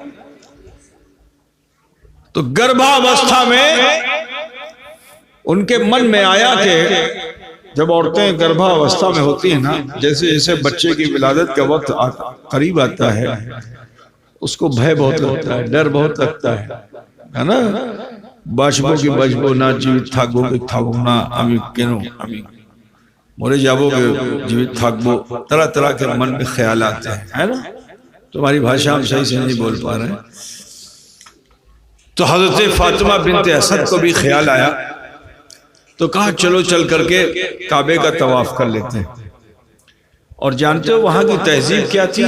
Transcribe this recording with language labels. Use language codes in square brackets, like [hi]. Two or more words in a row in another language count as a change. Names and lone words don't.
[ur] تو گربھاوستھا میں ان کے من میں آیا کہ جب عورتیں گربھاوستھا میں ہوتی ہیں نا، جیسے جیسے بچے کی ولادت کا وقت قریب آتا ہے، اس کو بھے بہت لگتا ہے، ڈر بہت لگتا ہے نا۔ [bn] বাঁচবো কি বাঁচবো না, জীবিত থাকবো কি থাকবো না, আমি কেন আমি মরে যাবো কি জীবিত থাকবো, [ur] طرح طرح کے من میں خیال آتے ہیں, ہے نا. تمہاری بھاشا ہم صحیح سے نہیں بول پا رہے ہیں. تو حضرت فاطمہ بنت اسد کو بھی خیال آیا, تو کہا چلو چل کر کے کعبے کا طواف کر لیتے ہیں. اور جانتے ہو وہاں کی تہذیب کیا تھی؟